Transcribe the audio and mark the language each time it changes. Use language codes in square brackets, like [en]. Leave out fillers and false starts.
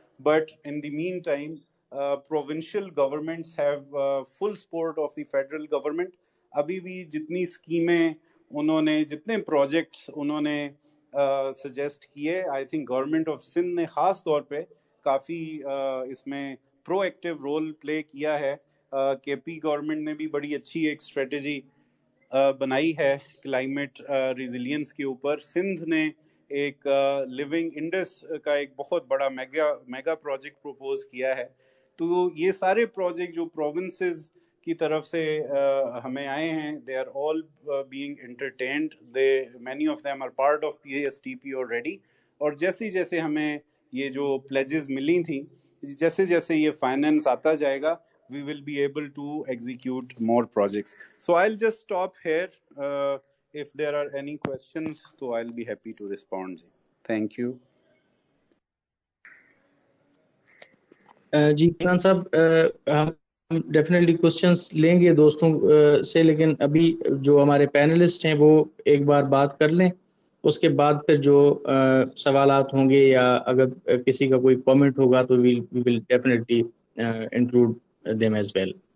[en] But in the meantime, provincial governments have full support of the federal government. [ur] ابھی بھی جتنی اسکیمیں انہوں نے, جتنے پروجیکٹس انہوں نے سجیسٹ کیے, I think government of Sindh نے خاص طور پہ کافی اس میں پرو ایکٹیو رول پلے کیا ہے. کے پی گورنمنٹ نے بھی بڑی اچھی ایک اسٹریٹجی بنائی ہے کلائمیٹ ریزیلینس کے اوپر. سندھ نے ایک لیونگ انڈس کا ایک بہت بڑا میگا پروجیکٹ پروپوز کیا ہے. تو یہ سارے پروجیکٹ جو پروونسز کی طرف سے ہمیں آئے ہیں, [en] They are all being entertained, many of them are part of P S T P already. [ur] اور جیسے جیسے ہمیں یہ جو پلیجز ملی تھیں, جیسے جیسے یہ فائنینس آتا جائے گا, [en] we will be able to execute more projects. So I'll just stop here. If there are any questions, so I'll be happy to respond. Thank you. [ur] جی کیان صاحب, ہم ڈیفینیٹلی کوشچنس لیں گے دوستوں سے, لیکن ابھی جو ہمارے پینلسٹ ہیں وہ ایک بار بات کر لیں, اس کے بعد پھر جو سوالات ہوں گے یا اگر کسی کا کوئی کامنٹ ہوگا تو [en] We will definitely include them as well.